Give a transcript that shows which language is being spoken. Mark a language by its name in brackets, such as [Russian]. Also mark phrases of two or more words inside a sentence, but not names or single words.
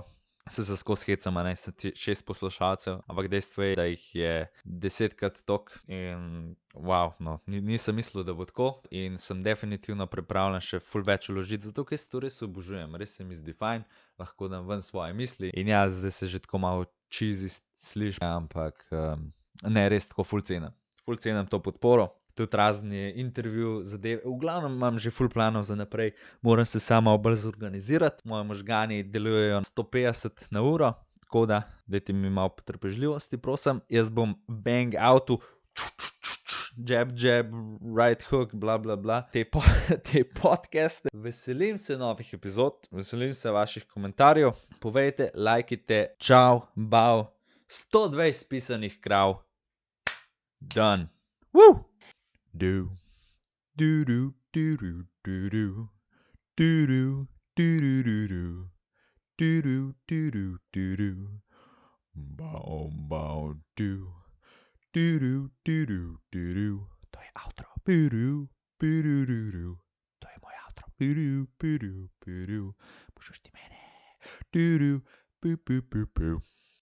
[Slovenian] Se skozi hecam, a ne, 6 poslušalcev, ampak dejstvo je, da jih je 10krat toliko in wow, no, nisem mislil, da bo tako in sem definitivno pripravljen še ful več vložiti, zato ker to res obožujem, res se mi zdi fajn, lahko dam ven svoje misli in ja, zdaj se že tako malo cheesy sliši, ampak ne, res tako ful cenim to podporo. Tudi razni intervju zadeve, v glavnem imam že ful planov za naprej, moram se samo bolj zorganizirati, moji možgani delujejo 150 na uro, tako da dajte mi malo potrpežljivosti, prosim, jaz bom [English] bang outu, jab, right hook, bla, bla, bla, [Slovenian] te podcaste. Veselim se novih epizod, veselim se vaših komentarjev, povejte, lajkite, čau, bau, 120 pisanih krav, done, woo! Do do do do do do do do do do do do do do do bow bow do do do do do do. To je outro. Pidu pidu do. To je moj outro. Pidu pidu pidu. Poslušaj mene. Do do pu pu pu pu.